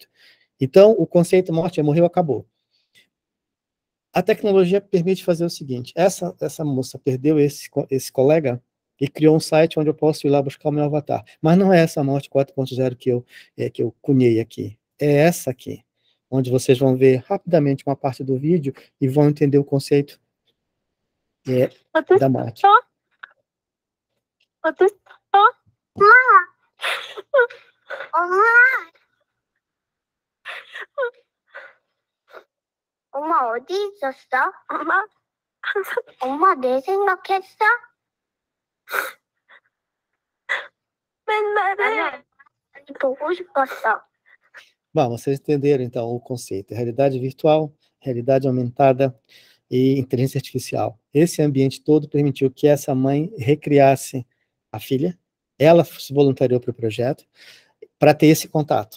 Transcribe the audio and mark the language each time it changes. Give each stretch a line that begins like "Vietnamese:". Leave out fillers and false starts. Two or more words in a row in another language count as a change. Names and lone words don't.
Portuguese: Então, o conceito morte morreu, acabou. A tecnologia permite fazer o seguinte, essa moça perdeu esse colega e criou um site onde eu posso ir lá buscar o meu avatar. Mas não é essa morte 4.0 que eu cunhei aqui. É essa aqui, onde vocês vão ver rapidamente uma parte do vídeo e vão entender o conceito da morte.
Korean: 엄마 어디 있었어? 엄마 내 생각했어? 맨날에 보고 싶었어.
Portuguese: Bom, vocês entenderam, então, o conceito. Realidade virtual, realidade aumentada e inteligência artificial. Esse ambiente todo permitiu que essa mãe recriasse a filha. Ela se voluntariou para o projeto. para ter esse contato.